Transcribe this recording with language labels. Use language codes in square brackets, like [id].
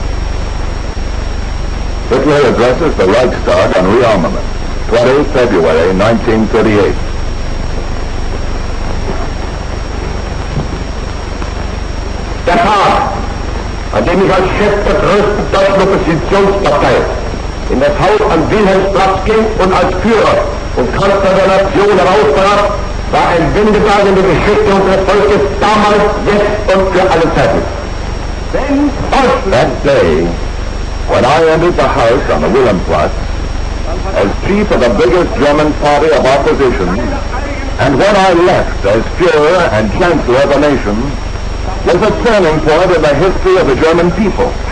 [en] Hitler addresses the Reichstag on rearmament, 20 February 1938. [de] Der Tag, an dem ich als Chef der größten deutschen Oppositionspartei in das Haus am Wilhelmsplatz ging und als Führer und Kanzler der Nation heraustrat, war ein Wendepunkt in der Geschichte unseres Volkes damals, jetzt und für alle Zeiten. [en] That day, when I entered the house on the Wilhelmplatz as chief of the biggest German party of opposition, and when I left as Führer and Chancellor of the nation, was a turning point in the history of the German people.